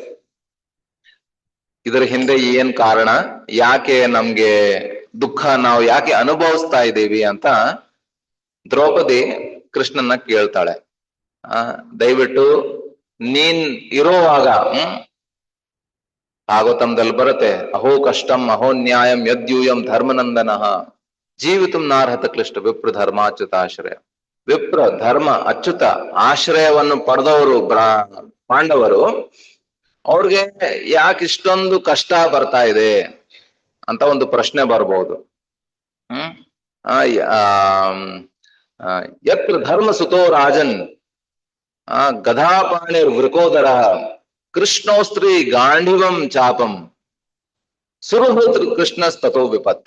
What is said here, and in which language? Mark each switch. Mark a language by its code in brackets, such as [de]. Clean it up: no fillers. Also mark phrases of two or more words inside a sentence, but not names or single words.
[kn] ಇದರ ಹಿಂದೆ ಏನ್ ಕಾರಣ, ಯಾಕೆ ನಮ್ಗೆ ದುಃಖ ನಾವು ಯಾಕೆ ಅನುಭವಿಸ್ತಾ ಇದ್ದೀವಿ ಅಂತ ದ್ರೌಪದಿ ಕೃಷ್ಣನ್ನ ಕೇಳ್ತಾಳೆ. ದಯವಿಟ್ಟು ನೀನ್ ಇರೋವಾಗ ಭಾಗವತಂದಲ್ಲಿ ಬರುತ್ತೆ, [sa] ಅಹೋ ಕಷ್ಟಂ ಅಹೋ ನ್ಯಾಯಂ ಯದ್ಯೂಯಂ ಧರ್ಮನಂದನಃ ಜೀವಿತಂ ನಾರ್ಹತ ಕ್ಲಿಷ್ಟ ವಿಪ್ರ ಧರ್ಮಾಚ್ಯುತಾಶ್ರಯ. [kn] ವಿಪ್ರ ಧರ್ಮ ಅಚ್ಯುತ ಆಶ್ರಯವನ್ನು ಪಡೆದವರು ಪಾಂಡವರು, ಅವ್ರಿಗೆ ಯಾಕೆ ಇಷ್ಟೊಂದು ಕಷ್ಟ ಬರ್ತಾ ಇದೆ ಅಂತ ಒಂದು ಪ್ರಶ್ನೆ ಬರ್ಬೋದು. [sa] ಯತ್ರ ಧರ್ಮ ಸುತೋ ರಾಜನ್ ಗದಾಪಾಣಿರ್ ವೃಕೋದರ ಕೃಷ್ಣೋಸ್ತ್ರೀ ಗಾಂಧಿವಂ ಚಾಪಂ ಸುರಹೃತ್ ಕೃಷ್ಣಸ್ತೋ ವಿಪತ್.